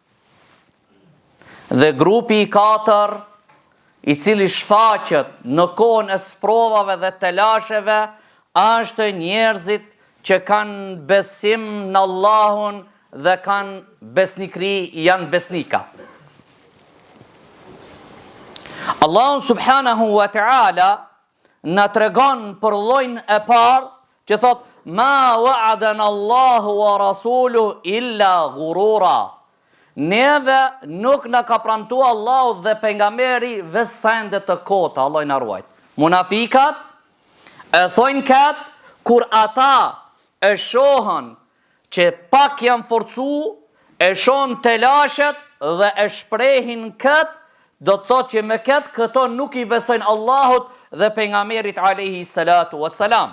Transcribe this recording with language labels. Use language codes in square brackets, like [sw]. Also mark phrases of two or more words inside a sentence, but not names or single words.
[sq] Dhe grupi i katër, i cili shfaqet në kohën e sprovave dhe telasheve, është njerëzit që kanë besim në Allahun dhe kanë besnikri, janë besnika. Allahu [ar] سبحانه وتعالى [sq] na tregon për llojin e parë që thot [ar] ما وعدنا الله ورسوله إلا غرورا. [sq] Neve nuk na ka premtuar Allahu dhe pejgamberi vesende të kota, Allah na ruajt. Munafikat e thojnë kat kur ata e shohën që pak janë forcu, e shohën telashet dhe e shprehin këtë, do të thotë që me këto nuk i besojnë Allahut dhe pejgamberit [ar] عليه الصلاة والسلام.